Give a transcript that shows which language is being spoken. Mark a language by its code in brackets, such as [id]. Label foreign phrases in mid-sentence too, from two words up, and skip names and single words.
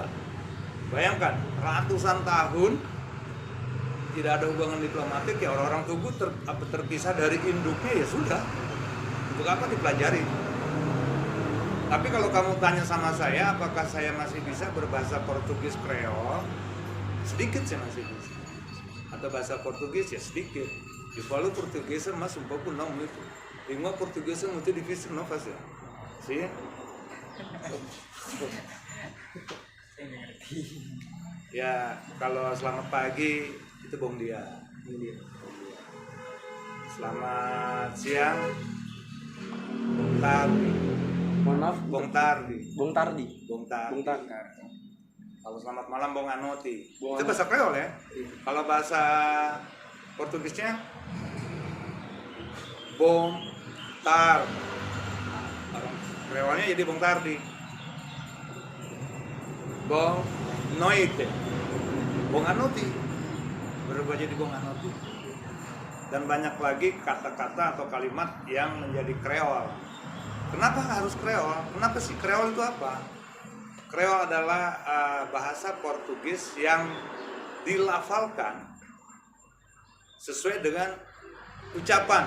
[id] Bayangkan, ratusan tahun tidak ada hubungan diplomatik, ya orang-orang Tugu terpisah dari induknya, ya sudah. Untuk apa dipelajari? Tapi kalau kamu tanya sama saya, apakah saya masih bisa berbahasa Portugis Kreol? Sedikit saya masih bisa. Atau bahasa Portugis ya sedikit. [pt] Eu falo português mas um pouco não muito. Língua portuguesa muito difícil não fazer. [id] Sim? Ya, kalau selamat pagi itu [pt] Bong Dia. [id] Selamat siang [pt] Bong Tardi. [id] Mohon maaf, [pt] Bong Tardi. Bung Tardi. Bong Tardi. Bung Tardi. [id] Kalau selamat malam [pt] Bong Anoti. [id] Bong Itu bahasa Kreol ya. Kalau bahasa Portugisnya [pt] Bong Tar. [id] Kreolnya jadi [pt] Bong Tardi. Bong Noite. Bong Anoti. [id] Berubah jadi [pt] Bong Anoti. [id] Dan banyak lagi kata-kata atau kalimat yang menjadi Kreol. Kenapa harus Kreol? Kenapa sih Kreol itu apa? Kreol adalah bahasa Portugis yang dilafalkan sesuai dengan ucapan.